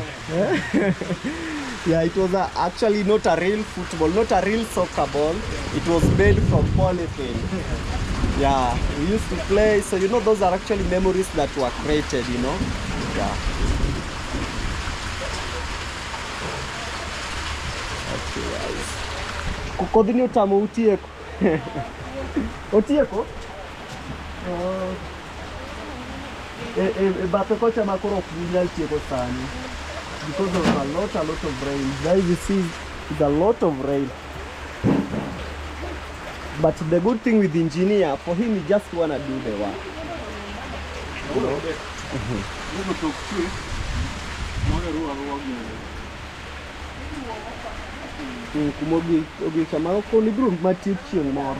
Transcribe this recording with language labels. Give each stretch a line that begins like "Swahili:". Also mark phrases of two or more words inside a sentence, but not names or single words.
English: Yeah, it was actually not a real football, not a real soccer ball. It was made from polythene. Yeah, we used to play. So, you know, those are actually memories that were created, you know. Yeah. Okay, guys.
Luo (Kenya and Tanzania): Kukodini utamu utieko. Otieko? But kocha makoro kunyal tieko sani.
English: Because of a lot of rain. Guys, you see, it's a lot of rain. But the good thing with the engineer, for him, he just wanna do the work. You know?
Luo (Kenya and Tanzania): Kumogi kamaro koni bro matiek chieng' moro.